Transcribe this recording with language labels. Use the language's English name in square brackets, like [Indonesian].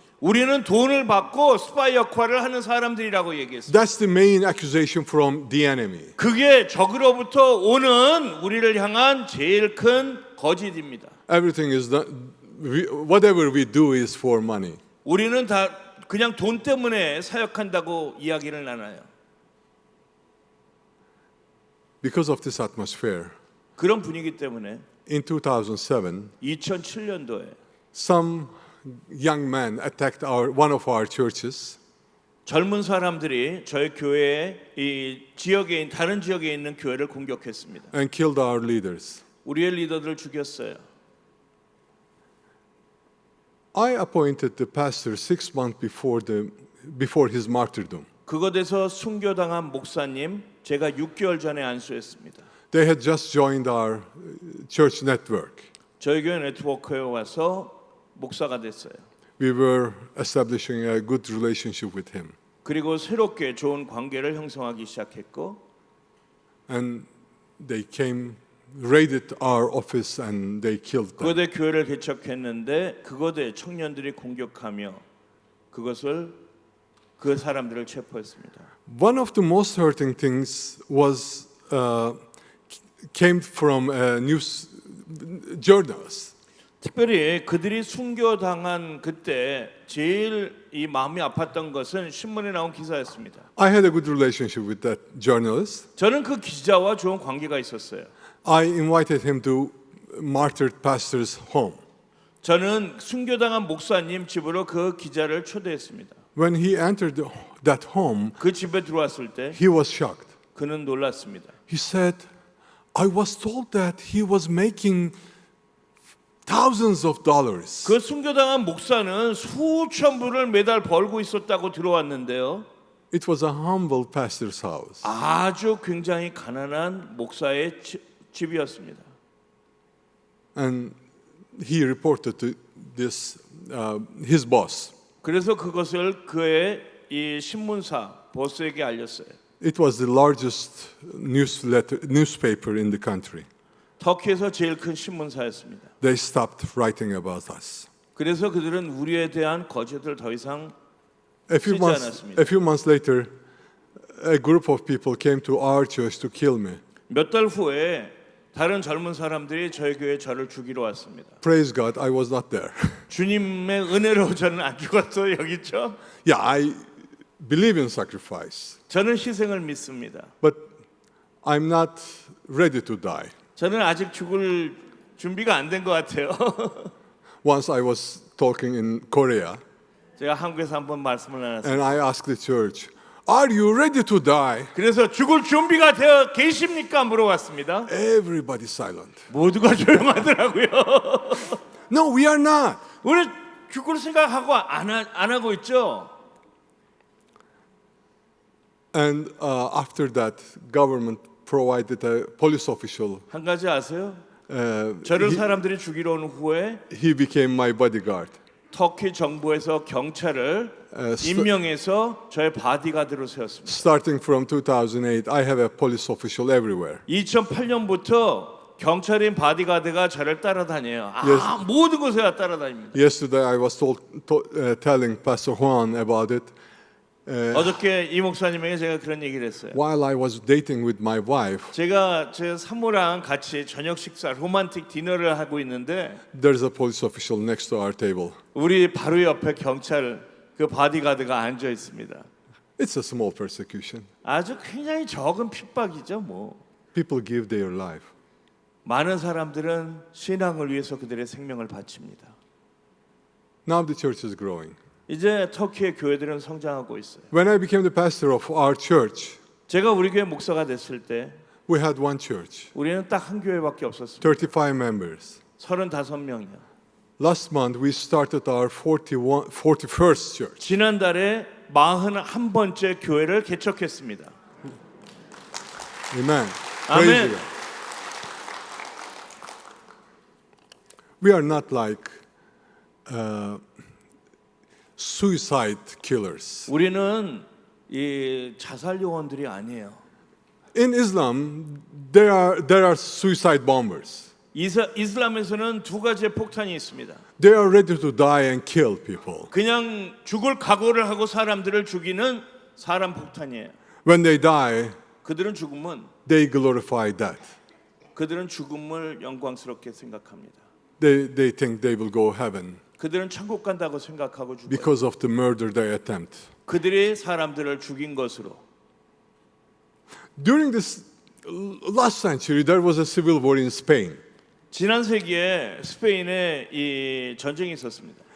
[Korean] 우리는 돈을 받고 스파이 역할을 하는 사람들이라고 얘기했습니다. [English] That's the main accusation from the enemy. [Korean] 그게 적으로부터 오는 우리를 향한 제일 큰 거짓입니다. [English] Everything is done, whatever we do is for money. [Korean] 우리는 다 그냥 돈 때문에 사역한다고 이야기를 나눠요. [English] Because of this atmosphere, [Korean] 그런 분위기 때문에 [English] in 2007, [Korean] 2007년도에 [English] some young men attacked one of our churches. [Korean] 젊은 사람들이 저희 교회의 이 지역에 다른 지역에 있는 교회를 공격했습니다. [English] And killed our leaders. [Korean] 우리의 리더들을 죽였어요. [English] I appointed the pastor 6 months before his martyrdom. [Korean] 그것에서 순교당한 목사님 제가 6개월 전에 안수했습니다. [English] They had just joined our church network. [Korean] 저희 교회 네트워크에 와서 목사가 됐어요. [English] We were establishing a good relationship with him. [Korean] 그리고 새롭게 좋은 관계를 형성하기 시작했고, [English] And they came, raided our office and they killed them. [Korean] 그곳에 교회를 개척했는데 그곳에 청년들이 공격하며 그 사람들을 체포했습니다. [English] One of the most hurting things was came from news journalists. [Korean] 특별히 그들이 순교당한 그때 제일 이 마음이 아팠던 것은 신문에 나온 기사였습니다. [English] I had a good relationship with that journalist. [Korean] 저는 그 기자와 좋은 관계가 있었어요. [English] I invited him to martyred pastor's home. [Korean] 저는 순교당한 목사님 집으로 그 기자를 초대했습니다. [English] When he entered that home, [Korean] 그 집에 들어왔을 때 [English] he was shocked. [Korean] 그는 놀랐습니다. [English] He said, I was told that he was making thousands of dollars. [Korean] 그 순교당한 목사는 수천 불을 매달 벌고 있었다고 들어왔는데요. [English] It was a humble pastor's house. [Korean] 아주 굉장히 가난한 목사의 집이었습니다. [English] And he reported to his boss. [Korean] 그래서 그것을 그의 이 신문사 보스에게 알렸어요. [English] It was the largest newspaper in the country. [Korean] 터키에서 제일 큰 신문사였습니다. [English] They stopped writing about us. [Korean] 그래서 그들은 우리에 대한 거짓을 더 이상 [English] A [Korean] 쓰지 않았습니다. [English] few months later, a group of people came to our church to kill me. [Korean] 몇 달 후에 다른 젊은 사람들이 저희 교회에 저를 죽이러 왔습니다. [English] Praise God, I was not there. [Korean] 주님의 은혜로 저는 안 죽었어요. 여기 있죠? [English] Yeah, I believe in sacrifice, [Korean] 저는 희생을 믿습니다. [English] but I'm not ready to die. [Korean] 저는 아직 죽을 준비가 안 된 것 같아요. [English] Once I was talking in Korea, [Korean] 제가 한국에서 한번 말씀을 나눴어요. [English] and I asked the church, "Are you ready to die?" [Korean] 그래서 죽을 준비가 되어 계십니까? 물어봤습니다. [English] Everybody silent. [Korean] 모두가 조용하더라고요. [English] No, we are not. [Korean] 우리 죽을 생각하고 안 하고 있죠. [English] And after that, government provided a police official. [Korean] 한 가지 아세요? 저를 사람들이 죽이러 온 후에 [English] He became my bodyguard. [Korean] 터키 정부에서 경찰을 임명해서 저의 바디가드로 세웠습니다. [English] Starting from 2008, I have a police official everywhere. [Korean] 2008년부터 경찰인 바디가드가 저를 따라다녀요. 모든 곳에 따라다닙니다. [English] Yesterday, I was telling Pastor Juan about it. [Korean] 어저께 이 목사님에게 제가 그런 얘기를 했어요. [English] While I was dating with my wife, [Korean] 제가 제 사모랑 같이 저녁 식사, 로man틱 디너를 하고 있는데 [English] there's a police official next to our table. [Korean] 우리 바로 옆에 경찰 그 바디가드가 앉아 있습니다. [English] It's a small persecution. [Korean] 아주 굉장히 적은 핍박이죠, 뭐. [English] People give their life. [Korean] 많은 사람들은 신앙을 위해서 그들의 생명을 바칩니다. [English] Now the church is growing. [Korean] 이제 터키의 교회들은 성장하고 있어요. [English] When I became the pastor of our church, [Korean] 제가 우리 교회 목사가 됐을 때 [English] we had one church, [Korean] 우리는 딱 한 교회밖에 없었습니다. [English] 35 members. [Korean] 35명이요. [English] Last month we started our 41st church. [Korean] 지난달에 41번째 교회를 개척했습니다. [English] Amen. Amen. Praise God. We are not like suicide killers. [Korean] 우리는 이 자살 요원들이 아니에요. [English] In Islam, there are suicide bombers. [Korean] 이슬람에서는 두 가지의 폭탄이 있습니다. [English] They are ready to die and kill people. [Korean] 그냥 죽을 각오를 하고 사람들을 죽이는 사람 폭탄이에요. [English] When they die, [Korean] 그들은 죽음은 [English] they glorify death. [Korean] 그들은 죽음을 영광스럽게 생각합니다. [English] They think they will go heaven [Korean] 그들은 천국 간다고 생각하고 죽어요. [English] because of the murder they attempt. [Korean] 그들이 사람들을 죽인 것으로. [English] During this last century, there was a civil war in Spain. [Korean] 지난 세기에 스페인에 이 전쟁이 있었습니다.